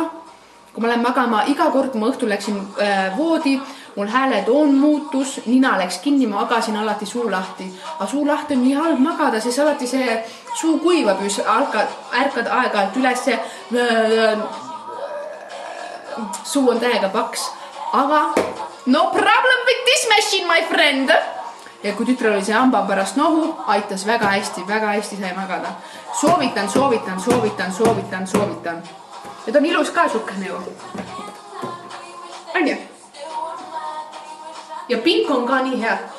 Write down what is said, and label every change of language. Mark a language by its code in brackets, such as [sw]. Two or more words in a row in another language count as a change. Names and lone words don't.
[et] Kui ma lähen magama, iga kord, kui ma õhtul läksin voodi, mul hääletoon muutus, nina läks kinni, ma agasin alati suu lahti. Aga suu lahti on nii halb magada, sest alati see suu kuivab, ärkad aeg-ajalt üles, suu on täiega paks. [en] Aga no problem with this machine, my friend. [et] Ja kui tütre oli see hamba pärast nohu, aitas väga hästi sai magada. Soovitan. Need on ilus ka sukkene ju. On ju? Ja pink on ka nii hea.